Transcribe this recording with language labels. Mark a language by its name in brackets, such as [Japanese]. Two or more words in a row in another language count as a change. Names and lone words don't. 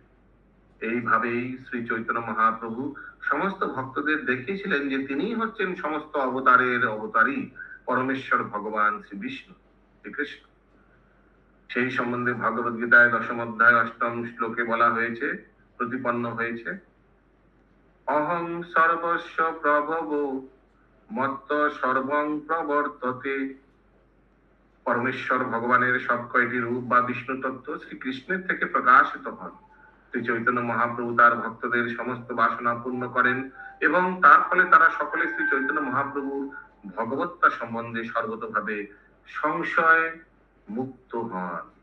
[Bangla] এইভাবেই শ্রী চৈতন্য মহাপ্রভু সমস্ত ভক্তদের দেখিয়েছিলেন যে তিনিই হচ্ছেন সমস্ত অবতারের অবতারী পরমেশ্বর ভগবান শ্রী বিষ্ণু, শ্রীকৃষ্ণ। সেই সম্বন্ধে ভগবদ গীতায় 10ম অধ্যায় 8ম শ্লোকে বলা হয়েছে, প্রতিপন্ন হয়েছে, [Sanskrit] অহং সর্বস্ব প্রভব মত্ত সর্বং প্রবর্ততে। [Bangla] পরমেশ্বর ভগবানের সব কয়টি রূপ বা বিষ্ণু তত্ত্ব শ্রীকৃষ্ণের থেকে প্রকাশিত হন। শ্রী চৈতন্য মহাপ্রভু তার ভক্তদের সমস্ত বাসনা পূর্ণ করেন এবং তার ফলে তারা সকলে শ্রী চৈতন্য মহাপ্রভুর ভগবত্তা সম্বন্ধে সর্বতভাবে সংশয় মুক্ত হন।